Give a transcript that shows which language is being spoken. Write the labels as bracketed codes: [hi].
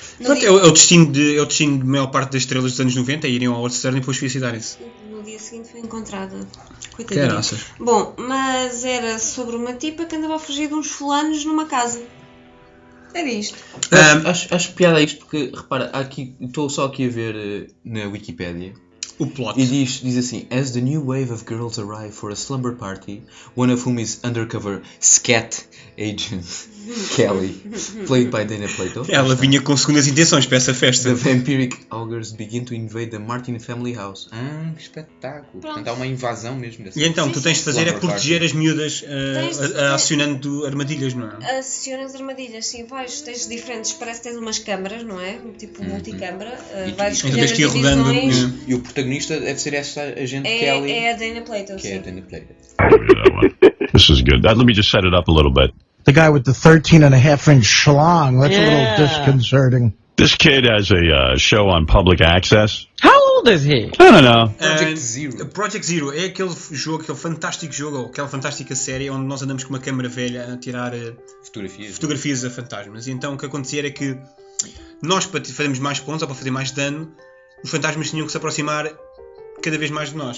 [pt] Portanto, é o destino de maior parte das estrelas dos anos 90 irem ao Howard Stern e depois suicidarem-se. No dia seguinte foi encontrada. Coitadinha. Caraças. Bom, mas era sobre uma tipa que andava a fugir de uns fulanos numa casa. Era isto. Acho piada isto porque, repara, estou só aqui a ver na Wikipédia. O plot. E diz assim: [en] As the new wave of girls arrive for a slumber party, one of whom is undercover scat agent Kelly, played by Dana Plato. [pt] Ela vinha com segundas intenções para essa festa. [en] The vampiric augurs begin to invade the Martin family house. [pt] Que espetáculo. Portanto, há uma invasão mesmo dessa. E então, tu tens de fazer é proteger as miúdas acionando armadilhas, não é? Acionas armadilhas, sim, tens diferentes, parece que tens umas câmaras, não é? Tipo multicâmara, vais escolher as divisões. E o protagonista deve ser essa agente Kelly. É a Dana Plato, sim. É a Dana Plato. [en] This is good. Let me just set it up a little bit. The guy with the 13.5-inch schlong. That's a little disconcerting. This kid has a show on public access. How old is he? I don't know. Project Zero. [pt] Project Zero é aquele fantástico jogo, aquela fantástica série onde nós andamos com uma câmara velha a tirar fotografias a fantasmas. E então o que acontecia era que nós, para fazermos mais pontos ou para fazer mais dano, os fantasmas tinham que se aproximar cada vez mais de nós.